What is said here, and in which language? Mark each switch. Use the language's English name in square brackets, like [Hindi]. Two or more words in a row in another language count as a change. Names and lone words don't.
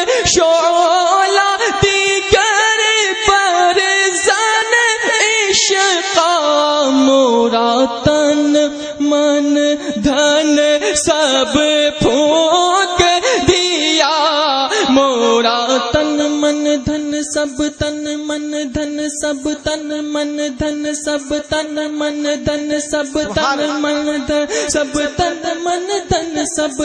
[Persian] شعلہ دیگر پر زن عشقا [Urdu] مورا تن من دھن سب پھونک دیا مورا تن من دھن سب تن من دھن سب تن من دھن سب تن من دھن سب تن من دھن سب تن من دھن سب